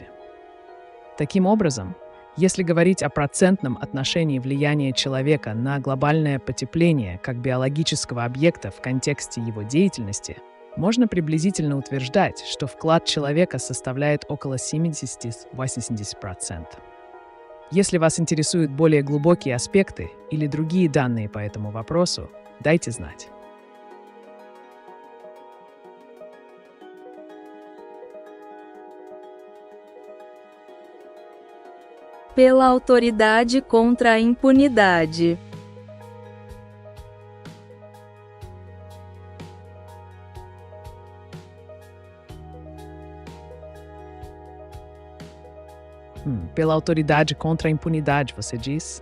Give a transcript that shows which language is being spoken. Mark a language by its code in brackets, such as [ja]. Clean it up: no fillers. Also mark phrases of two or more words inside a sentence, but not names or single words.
[ru] Таким образом, если говорить о процентном отношении влияния человека на глобальное потепление как биологического объекта в контексте его деятельности, можно приблизительно утверждать, что вклад человека составляет около 70-80%. Если вас интересуют более глубокие аспекты или другие данные по этому вопросу, дайте знать. [pt] Pela autoridade contra a impunidade. Pela autoridade contra a impunidade, você diz?